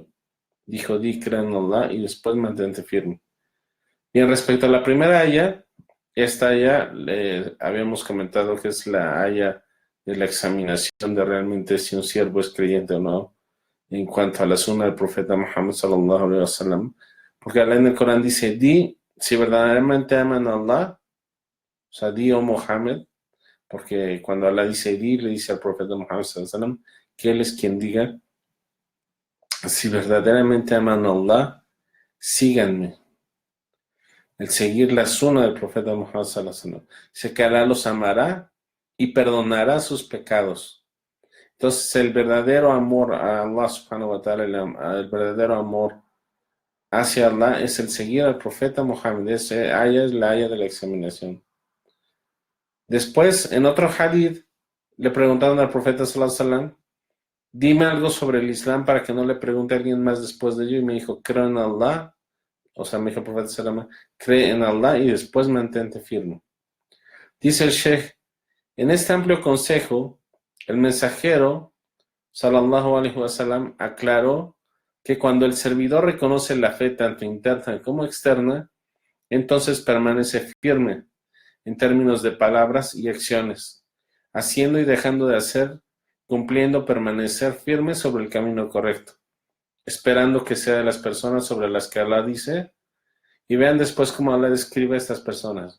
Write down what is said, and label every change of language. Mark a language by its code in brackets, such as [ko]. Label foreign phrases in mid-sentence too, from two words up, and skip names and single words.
[es] Dijo, di, cree en Allah y después mantente firme. Bien, respecto a la primera aya, esta aya habíamos comentado que es la aya de la examinación de realmente si un siervo es creyente o no, en cuanto a la sunna del profeta Muhammad [ar] صلى الله عليه وسلم, [es] porque Allah en el Corán dice, di, si verdaderamente aman a Allah, o sea, di, oh Muhammad, porque cuando Allah dice di, le dice al profeta Muhammad [ar] صلى الله عليه وسلم [es] que él es quien diga, si verdaderamente aman a Allah, síganme. El seguir la sunna del profeta Muhammad [ar] صلى الله عليه وسلم. [es] Dice que Allah los amará y perdonará sus pecados. Entonces el verdadero amor a Allah [ar] سبحانه وتعالى, [es] el verdadero amor hacia Allah es el seguir al profeta Muhammad. Ese aya es la aya de la examinación. Después, en otro hadith, le preguntaron al profeta [ar] صلى الله عليه وسلم, [es] dime algo sobre el Islam para que no le pregunte a alguien más después de ello. Y me dijo, creo en Allah. O sea, me dijo el profeta [ar] صلى الله عليه وسلم, [es] cree en Allah y después mantente firme. Dice el Sheikh, en este amplio consejo, el mensajero [ar] صلى الله عليه وسلم [es] aclaró que cuando el servidor reconoce la fe tanto interna como externa, entonces permanece firme en términos de palabras y acciones, haciendo y dejando de hacer, cumpliendo, permanecer firme sobre el camino correcto, esperando que sea de las personas sobre las que Allah dice, y vean después cómo Allah describe a estas personas.